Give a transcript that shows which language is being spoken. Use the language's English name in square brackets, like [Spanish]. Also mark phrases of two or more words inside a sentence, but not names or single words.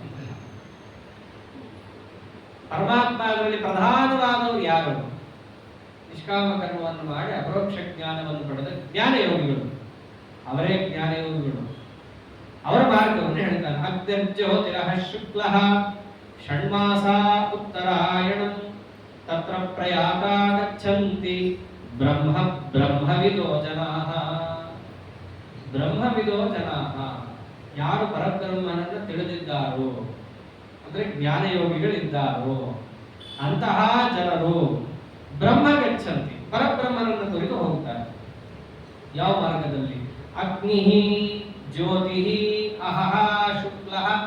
[Kannada] ಪರಮಾತ್ಮ ಅದರಲ್ಲಿ ಪ್ರಧಾನವಾದವರು ಯಾರು? ನಿಷ್ಕಾಮ ಕರ್ಮವನ್ನು ಮಾಡಿ ಅಪರೋಕ್ಷ ಜ್ಞಾನವನ್ನು ಪಡೆದ ಜ್ಞಾನ ಯೋಗಿಗಳು, ಅವರೇ ಜ್ಞಾನ ಯೋಗಿಗಳು. ಅವರ ಮಾರ್ಗವನ್ನು ಹೇಳ್ತಾನೆ. [Sanskrit] ಅಗ್ನಿರ್ಜ್ಯೋತಿರಃ ಶುಕ್ಲಃ ಷಣ್ಮಾಸ ಉತ್ತರಾಯಣಂ ತತ್ರ ಪ್ರಯಾತಾ ಗಚ್ಚಂತಿ ಬ್ರಹ್ಮವಿದೋ ಜನಾಃ. ಬ್ರಹ್ಮವಿದೋ ಜನಾಃ, [Kannada] ಯಾರು ಪರಬ್ರಹ್ಮನನ್ನು ತಿಳಿದಿದ್ದಾರೋ ಅಂದ್ರೆ ಜ್ಞಾನಯೋಗಿಗಳಿದ್ದಾರೋ ಅಂತಹ ಜನರು [Sanskrit] ಬ್ರಹ್ಮ ಗಚ್ಚಂತಿ, [Kannada] ಪರಬ್ರಹ್ಮನನ್ನು ತೊರೆದು ಹೋಗ್ತಾರೆ. ಯಾವ ಮಾರ್ಗದಲ್ಲಿ? [Sanskrit] ಅಗ್ನಿ ಜ್ಯೋತಿ ಅಹಃ ಶುಕ್ಲಃ.